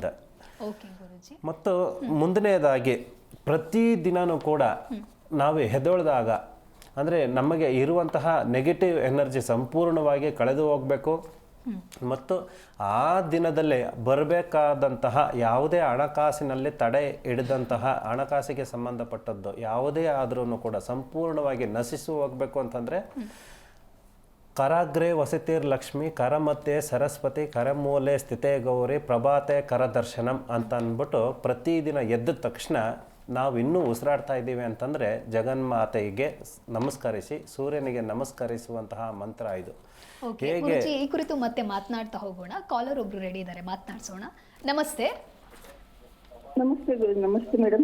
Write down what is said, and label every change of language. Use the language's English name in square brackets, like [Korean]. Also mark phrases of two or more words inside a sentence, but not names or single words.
[Kannada] ಮತ್ತು ಮುಂದನೆಯದಾಗಿ ಪ್ರತಿದಿನವೂ ಕೂಡ ನಾವು ಹೆದೊಳ್ದಾಗ, ಅಂದರೆ ನಮಗೆ ಇರುವಂತಹ [English] negative energy [Kannada] ಸಂಪೂರ್ಣವಾಗಿ ಕಳೆದು ಹೋಗಬೇಕು ಮತ್ತು ಆ ದಿನದಲ್ಲೇ ಬರಬೇಕಾದಂತಹ ಯಾವುದೇ ಹಣಕಾಸಿನಲ್ಲಿ ತಡೆ ಹಿಡಿದಂತಹ ಹಣಕಾಸಿಗೆ ಸಂಬಂಧಪಟ್ಟದ್ದು ಯಾವುದೇ ಆದ್ರೂ ಕೂಡ ಸಂಪೂರ್ಣವಾಗಿ ನಶಿಸಿ ಹೋಗಬೇಕು ಅಂತಂದರೆ [Sanskrit] ಕರಾಗ್ರೆ ವಸತಿರ್ ಲಕ್ಷ್ಮಿ, ಕರಮಧ್ಯೆ ಸರಸ್ವತಿ, ಕರಮೂಲೆ ಸ್ಥಿತೇ ಗೌರಿ, ಪ್ರಭಾತೆ ಕರದರ್ಶನಂ [Kannada] ಅಂತ ಅಂದ್ಬಿಟ್ಟು ಪ್ರತಿದಿನ ಎದ್ದ ತಕ್ಷಣ ನಾವು ಇನ್ನೂ ಉಸಿರಾಡ್ತಾ ಇದ್ದೀವಿ ಅಂತಂದರೆ ಜಗನ್ಮಾತೆಗೆ ನಮಸ್ಕರಿಸಿ, ಸೂರ್ಯನಿಗೆ ನಮಸ್ಕರಿಸುವಂತಹ ಮಂತ್ರ ಇದು. ಹೇಗೆ ಈ ಕುರಿತು ಮತ್ತೆ ಮಾತನಾಡ್ತಾ ಹೋಗೋಣ. ಕಾಲರ್ ಒಬ್ರು ರೆಡಿ ಇದ್ದಾರೆ, ಮಾತನಾಡ್ಸೋಣ. ನಮಸ್ತೆ. ನಮಸ್ತೆ. ನಮಸ್ತೆ ಮೇಡಮ್.